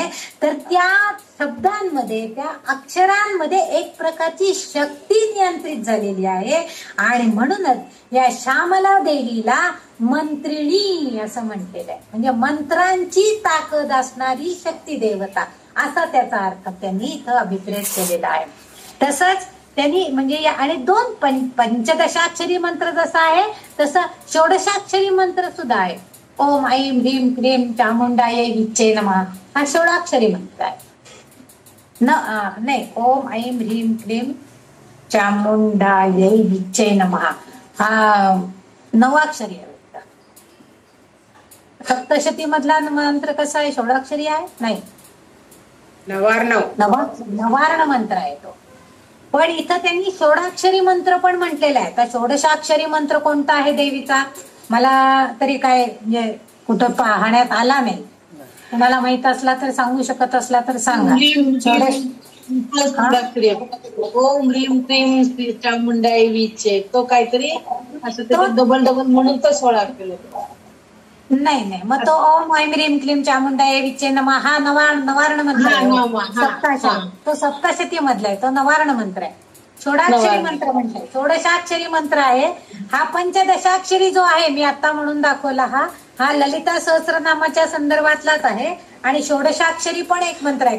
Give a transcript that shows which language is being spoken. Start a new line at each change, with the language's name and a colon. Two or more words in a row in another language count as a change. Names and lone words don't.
Marathi: तर त्या शब्दांमध्ये, त्या अक्षरांमध्ये एक प्रकारची शक्ती नियंत्रित झालेली आहे आणि म्हणूनच या श्यामला देवीला मंत्रिणी असं म्हटलेलं आहे, म्हणजे मंत्रांची ताकद असणारी शक्ती देवता, असा त्याचा अर्थ त्यांनी इथं अभिप्रेत केलेला आहे. तसंच त्यांनी म्हणजे आणि दोन पंचदशाक्षरी मंत्र जसा आहे तसं षोडशाक्षरी मंत्र सुद्धा आहे.
Sanskrit: ओम ऐं ह्रीं क्लीं चामुंडायै विच्चे नमः
Marathi: हा षोडाक्षरी मंत्र आहे. नाही,
Sanskrit: ओम ऐं ह्रीं क्लीं चामुंडायै विच्चे नमः
Marathi: हा नवाक्षरी आहे. सप्तशती मधला मंत्र कसा आहे, षोडाक्षरी आहे? नाही, नवार्ण मंत्र आहे तो. पण इथं त्यांनी षोडाक्षरी मंत्र पण म्हटलेला आहे. तर षोडशाक्षरी मंत्र कोणता आहे देवीचा मला तरी काय म्हणजे कुठं पाहण्यात आला नाही. तुम्हाला माहित असला तर सांगू शकत असला तर सांगा.
Sanskrit: ओम ह्रीं क्लीं चामुंडाई विचे
Marathi: तो काहीतरी असं डबल म्हणून तो 16 केलं. नाही, मग तो
Sanskrit: ओम ऐं ह्रीं क्लीं चामुंडायै विच्चे नमः
Marathi: हा नवार्ण मंत्र आहे. तो सप्तशती मधला आहे, तो नवार्ण मंत्र आहे. षोडाक्षरी मंत्र म्हणताय, षोडशाक्षरी मंत्र आहे. हा पंचदशाक्षरी जो आहे मी आता म्हणून दाखवला हा ललिता सहस्रनामाच्या संदर्भातलाच आहे आणि षोडशाक्षरी पण एक मंत्र आहे.